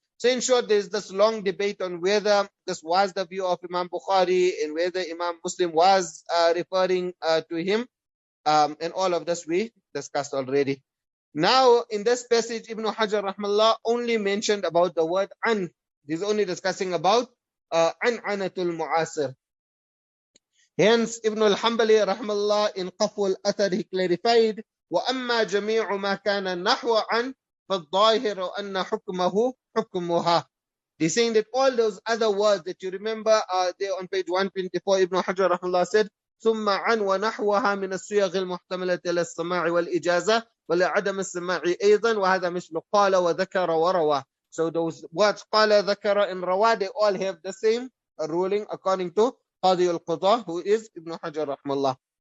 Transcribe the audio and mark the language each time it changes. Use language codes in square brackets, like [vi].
[en] So in short, there is this long debate on whether this was the view of Imam Bukhari and whether Imam Muslim was referring to him, and all of this we discussed already. Now in this passage, Ibn Hajar rahmallah only mentioned about the word an. He's only discussing about an'anatul mu'asir. Hence Ibn al-Hanbali rahmallah in Qaful Athar he clarified, [ar] وَأَمَّا جَمِيعُ مَا كَانَ نَحْوَ عَنْ فَالظَّاهِرُ أَنَّ حُكْمَهُ حُكْمُهَا. [en] They're saying that all those other words that you remember there on page 124, Ibn Hajar rahmallah said, [ar] ثم عن ونحوها من الصيغ المحتملة للسماع والإجازة ولعدم السماع أيضا وهذا مثل قال وذكر وروى. [en] So those words قال ذكر and روى, they all have the same ruling according to Qadi al-Qadha, who is Ibn Hajar rahmallah.